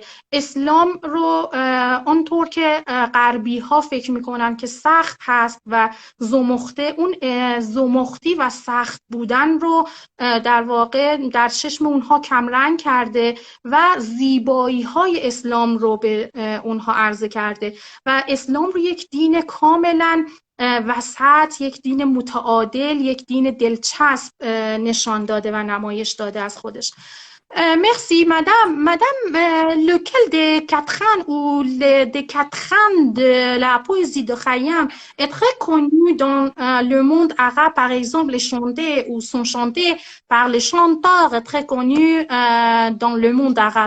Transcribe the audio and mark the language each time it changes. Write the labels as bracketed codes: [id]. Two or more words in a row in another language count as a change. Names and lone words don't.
[fa] اسلام رو آنطور که غربی ها فکر میکنن که سخت هست و زمخته، اون زمختی و سخت بودن رو در واقع در چشم اونها کمرنگ کرده و زیبایی های اسلام رو به اونها عرضه کرده و اسلام رو یک دین کاملا وسط یک دین متعادل، یک دین دلچسب نشان داده و نمایش داده از خودش. [fr] Merci, madame. Madame, lequel des quatre ans ou des quatre ans de la poésie de Khayyam est très connu dans le monde arabe, par exemple, les chantés ou sont chantés par les chanteurs très connus dans le monde arabe.